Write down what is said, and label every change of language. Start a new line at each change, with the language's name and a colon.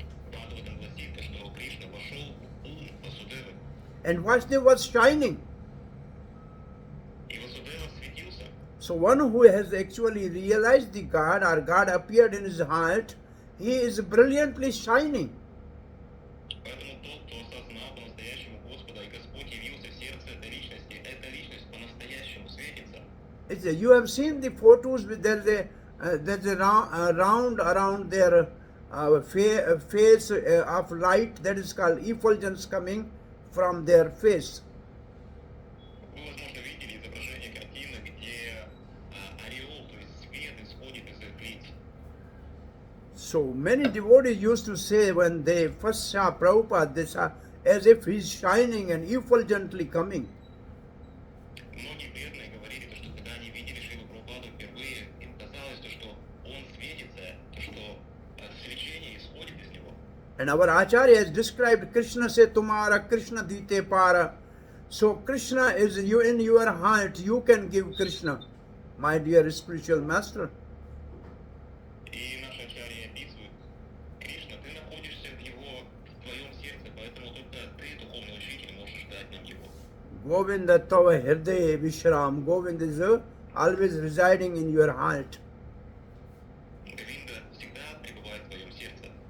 Russian: Бхагаватам гласит, что Кришна вошел в ум Васудевы.
English: And Vasudev was shining.
Russian: И Васудева светился.
English: So one who has actually realized the God or God appeared in his heart, he is brilliantly shining.
Russian: Поэтому тот, кто осознал по-настоящему Господа, и Господь явился в сердце этой личности, эта личность по-настоящему светится.
English: You have seen the photos with there's a round around their face of light that is called effulgence coming from their face.
Russian: Вы, возможно, видели изображение картины, где ореол, то есть свет исходит из их лиц.
English: So many devotees used to say when they first saw Prabhupada, they saw as if he's shining and effulgently coming.
Russian: Многие преданные говорили, то, что когда они видели Шрилу Прабхупаду впервые, им казалось, то, что он светится, то, что свечение исходит из него.
English: And our Acharya has described
Bangla: Krishna se tumara, Krishna dite para.
English: So Krishna is you in your heart, you can give Krishna, my dear spiritual master.
Russian: И наш Ачарья описывает, Кришна, ты находишься в твоем сердце, поэтому только ты, духовный учитель, можешь дать нам его.
Bangla: Govinda tava hirde vishram.
English: Govind is always residing in your heart.
Russian: Говинда всегда пребывает в твоем сердце.